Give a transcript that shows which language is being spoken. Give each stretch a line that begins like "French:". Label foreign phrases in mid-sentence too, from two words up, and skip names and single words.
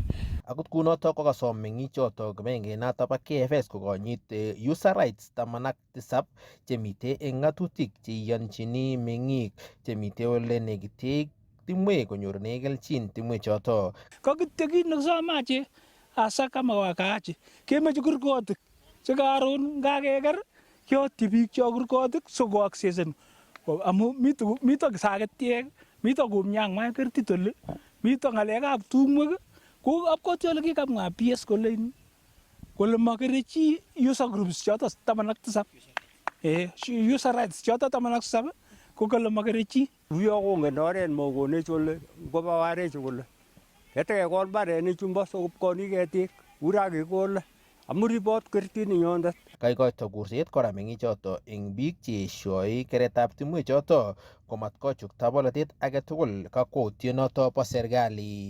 Kalenjin: Akot kunoto kokasom meng'ichoto kibagengenoto bo KFS kokonyit
English: user rights
Kalenjin: 17 chemite eng ng'atutik cheiyonchini meng'ik chemite ole nekite timwek konyorune kelchin timwechoto. Kakityo kit nekisamache asa kama wakaache kemeche kurgotik chekaron ngakeker kyotyi biik cho kurgotik siko accesen amu mito kisaketiek mito kumnyang'wa kertit oli mito ng'alekab tumwek ko apkoti ole kikamwa PS kole makere chi
English: user groups
Kalenjin: choto 17
English: user rights
Kalenjin: choto 17 ko kole makere chi uyo kongen oret mokonech ole ngoba warech kole ketekekol barenik chumbo sokopkoni ketik ura kekole amu ribot kertit ninyondet. Kaikoito kurset kora meng'ichoto eng biik cheeshoi keretab timwechoto komatkochukta bolotet age tugul kakwautienoto bo serikali.